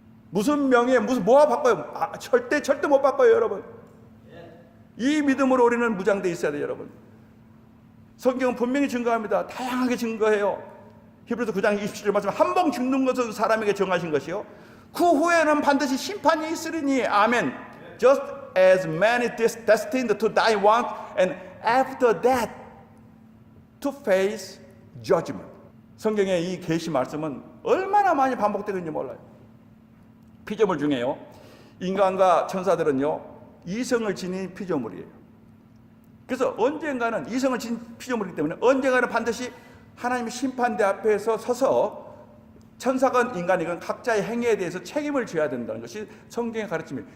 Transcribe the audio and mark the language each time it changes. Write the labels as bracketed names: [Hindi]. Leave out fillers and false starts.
[Korean] 무슨 명예, 뭐가 바꿔요? 절대 못 바꿔요, 여러분. 이 믿음으로 우리는 무장되어 있어야 돼요, 여러분. 성경은 분명히 증거합니다. 다양하게 증거해요. 히브리서 9장 27절 말씀, 한 번 죽는 것은 사람에게 정하신 것이요 그 후에는 반드시 심판이 있으리니. 아멘. [English] Just as many destined to die once, and after that to face judgment. [Korean] 성경의 이 계시 말씀은 얼마나 많이 반복되는지 몰라요. 피조물 중에요, 인간과 천사들은요, 이성을 지닌 피조물이에요. 그래서 언젠가는 이성을 지닌 피조물이기 때문에 언젠가는 반드시 하나님의 심판대 앞에서 서서 천사건 인간이건 각자의 행위에 대해서 책임을 져야 된다는 것이 성경의 가르침이에요.